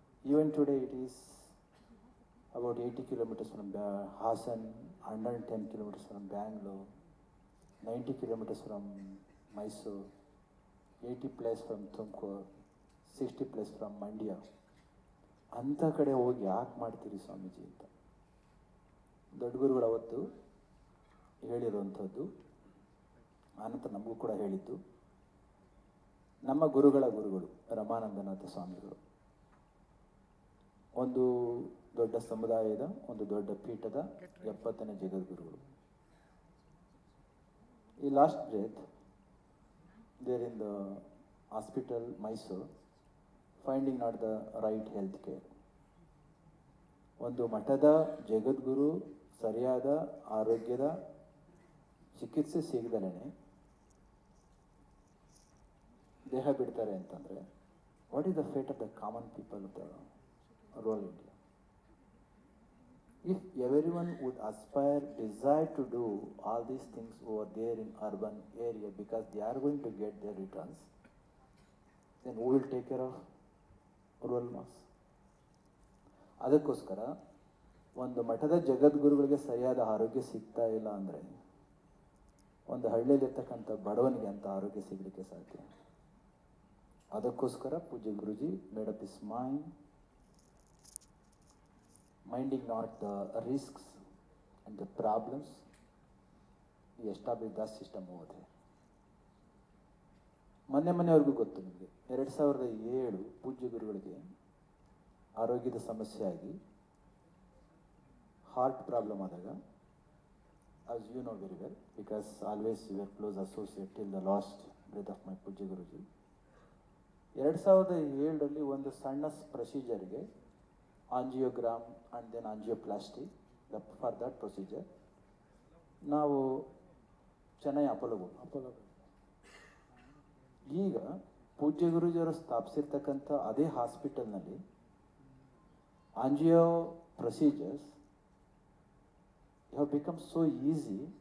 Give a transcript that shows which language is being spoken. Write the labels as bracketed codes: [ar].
[en] Even today it is about 80 kilometers from Hassan, 110 kilometers from Bangalore, 90 kilometers from Mysore, 80 plus from Tumkur, 60 plus from Mandya. [kn] ಅಂಥ ಕಡೆ ಹೋಗಿ ಯಾಕೆ ಮಾಡ್ತೀರಿ ಸ್ವಾಮೀಜಿ ಅಂತ ದೊಡ್ಡ ಗುರುಗಳು ಅವತ್ತು ಹೇಳಿರುವಂಥದ್ದು, ಆನಂತರ ನಮಗೂ ಕೂಡ ಹೇಳಿದ್ದು. ನಮ್ಮ ಗುರುಗಳು ರಮಾನಂದನಾಥ ಸ್ವಾಮಿಗಳು ಒಂದು ದೊಡ್ಡ ಸಮುದಾಯದ, ಒಂದು ದೊಡ್ಡ ಪೀಠದ 70ನೇ ಜಗದ್ಗುರುಗಳು. [en] ಈ last breath there in the hospital Mysuru, finding not the right health care. [kn] ಒಂದು ಮಠದ ಜಗದ್ಗುರು ಸರಿಯಾದ ಆರೋಗ್ಯದ ಚಿಕಿತ್ಸೆ ಸಿಗದಲೇ ದೇಹ ಬಿಡ್ತಾರೆ ಅಂತಂದರೆ, [en] What is the fate of the common people of the rural India? If everyone would aspire, desire to do all these things over there in urban area because they are going to get their returns, then who will take care of rural mass? [kn] ಅದಕ್ಕೋಸ್ಕರ ಒಂದು ಮಠದ ಜಗದ್ಗುರುಗಳಿಗೆ ಸರಿಯಾದ ಆರೋಗ್ಯ ಸಿಗ್ತಾ ಇಲ್ಲ ಅಂದರೆ ಒಂದು ಹಳ್ಳಿಯಲ್ಲಿರ್ತಕ್ಕಂಥ ಬಡವನಿಗೆ ಅಂತ ಆರೋಗ್ಯ ಸಿಗಲಿಕ್ಕೆ ಸಾಧ್ಯ. ಅದಕ್ಕೋಸ್ಕರ ಪೂಜ್ಯ ಗುರುಜಿ [en] Made up his minding not the risks and the problems, he established that system over there. [kn] ಮೊನ್ನೆವರೆಗೂ ಗೊತ್ತು ನಿಮಗೆ, 2007 ಪೂಜ್ಯ ಗುರುಗಳಿಗೆ ಆರೋಗ್ಯದ ಸಮಸ್ಯೆ ಆಗಿ ಹಾರ್ಟ್ ಪ್ರಾಬ್ಲಮ್ ಆದಾಗ, [en] as you know very well, because always you were close associate till the last breath of my [kn] ಪೂಜ್ಯ ಗುರುಜಿ, 2007 ಒಂದು ಸಣ್ಣ ಪ್ರೊಸೀಜರ್ಗೆ [en] angiogram and then angioplasty. For that procedure [kn] ನಾವು ಚೆನ್ನೈ ಅಪೋಲೋ ಈಗ ಪೂಜ್ಯ ಗುರುಜಿಯವರು ಸ್ಥಾಪಿಸಿರ್ತಕ್ಕಂಥ ಅದೇ ಹಾಸ್ಪಿಟಲ್ನಲ್ಲಿ angio procedures [en] have become so easy.